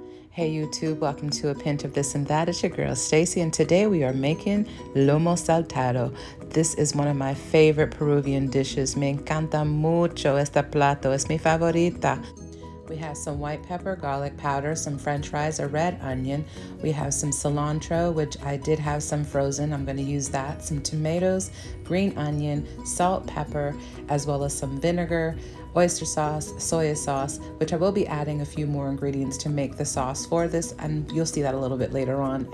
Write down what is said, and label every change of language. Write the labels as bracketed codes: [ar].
[en] Hey YouTube, welcome to A Pinch of This and That. It's your girl Stacy, and today we are making Lomo Saltado. This is one of my favorite Peruvian dishes. [es] Me encanta mucho este plato, es mi favorita. [en] We have some white pepper, garlic powder, some french fries, a red onion. We have some cilantro, which I did have some frozen. I'm going to use that. Some tomatoes, green onion, salt, pepper, as well as some vinegar, oyster sauce, soy sauce, which I will be adding a few more ingredients to make the sauce for this, and you'll see that a little bit later on.